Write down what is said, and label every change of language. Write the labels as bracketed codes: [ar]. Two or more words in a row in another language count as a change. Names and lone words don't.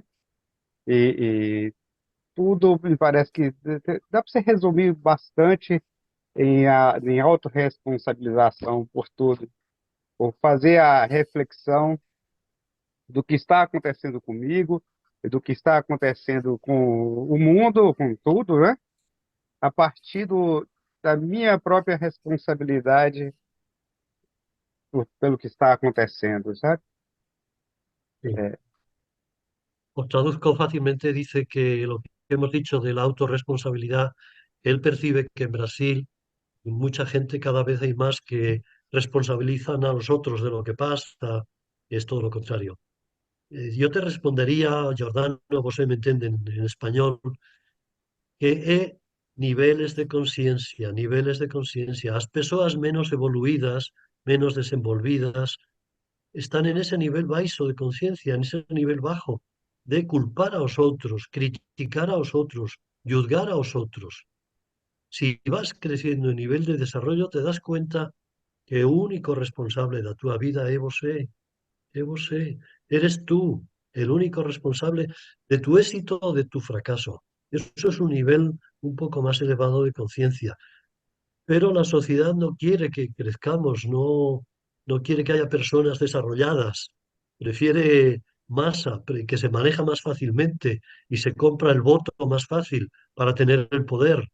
[pt] E tudo me parece que dá para você resumir bastante em autorresponsabilização por tudo, por fazer a reflexão do que está acontecendo comigo, e do que está acontecendo com o mundo, com tudo, né? A partir da minha própria responsabilidade pelo que está acontecendo, sabe? [es] Sí. [pt] É, [es] Os traduzco fácilmente, dice que lo que hemos dicho de la autorresponsabilidad, él percibe que en Brasil mucha gente cada vez hay más que responsabilizan a los otros de lo que pasa, es todo lo contrario. Yo te respondería, Giordano, vos me entienden en español, que niveles de conciencia. [pt] As persoas menos evoluídas, menos desenvolvidas, [es] están en ese nivel baixo de conciencia, en ese nivel bajo, de culpar a los otros, criticar a los otros, juzgar a los otros. Si vas creciendo en nivel de desarrollo, te das cuenta que [pt] o único responsable da tua vida é você, [es] eres tú el único responsable de tu éxito o de tu fracaso. Eso es un nivel un poco más elevado de conciencia. Pero la sociedad no quiere que crezcamos, no quiere que haya personas desarrolladas, prefiere masa, que se maneja más fácilmente y se compra el voto más fácil para tener el poder.